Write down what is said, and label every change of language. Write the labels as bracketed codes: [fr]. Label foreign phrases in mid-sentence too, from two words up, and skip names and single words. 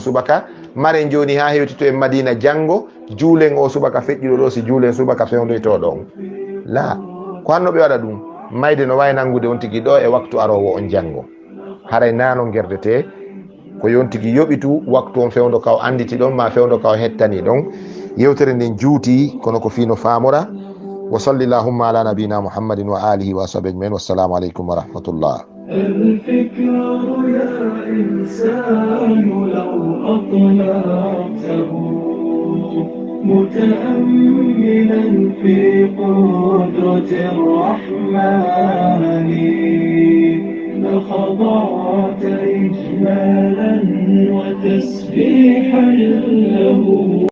[ff] subaka maren joni ha hewtito en madina janggo juulen o subaka feƴƴiɗo ɗo si juulen subaka fewdoytoɗo on la ko hanno ɓe waɗa ɗum mayde no wawi nangude on tigui ɗo e waktu arowo on janggo haray nano gerdete ko yon tigui yoɓitu waktu on fewdo kaw anditi ɗon ma fewdo kaw hettani ɗon yewtere nden juuti kono ko fino famora [ar] وصل اللهم على نبينا محمد وعلى آله وصحبه أجمعين والسلام عليكم ورحمة الله الفكر يا إنسان لو أطلقته متأملا في قدرة الرحمن لخضعت إجمالا وتسبيحا له